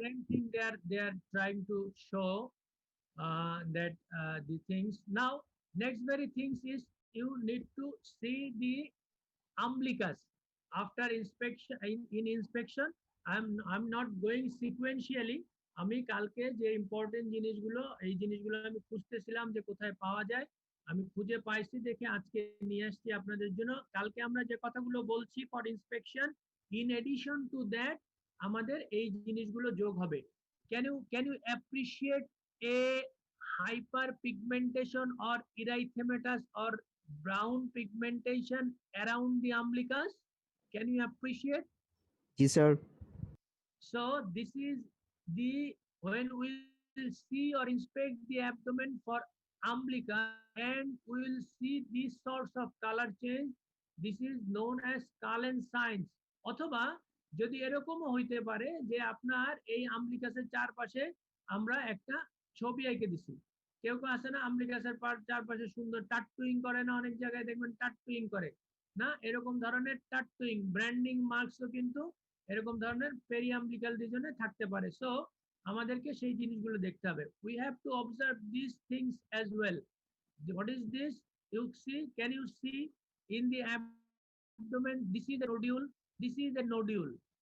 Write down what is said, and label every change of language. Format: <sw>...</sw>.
<en>same thing they are trying to show that the things. Now, next very things is you need to see the umbilicus after inspection. In inspection, I'm not going sequentially.</en> <bn>আমি কালকে যে important জিনিসগুলো, এই জিনিসগুলো আমি খুঁজতেছিলাম যে কোথায় পাওয়া যায়, আমি খুঁজে পাইছি দেখে আজকে নিয়ে আসছি আপনাদের জন্য। কালকে আমরা যে কথাগুলো বলছি</bn> <en>for inspection, in addition to that</en> <bn>আমাদের এই জিনিসগুলো যোগ হবে।</bn> <en>Can you appreciate a hyperpigmentation or erythematous or brown pigmentation around the umbilicus? Can you appreciate?</en> <bn>G sir.</bn> <en>So this is the when we will see or inspect the abdomen for amblica and we will see these sorts of color change. This is known as Cullen signs.</en> <bn>অথবা যদি এরকমও হইতে পারে যে আপনার এই আম্লিকাসের চারপাশে আমরা একটা ছবি এঁকে দিছি। কেউ কেউ আছে না আম্লিকাসের চারপাশে সুন্দর টাটুইং করে না, অনেক জায়গায় দেখবেন টাটুইং করে না, এরকম ধরনের টাটুইং ব্র্যান্ডিং মার্কসও কিন্তু এরকম ধরনের পেরিয়াম্বিকাল রিজনে থাকতে পারে। সো আমাদেরকে সেই জিনিসগুলো দেখতে হবে।</bn> <en>We have to observe this things as well. What is this? You see, can you see in the abdomen? This is a nodule. This is a nodule.</en>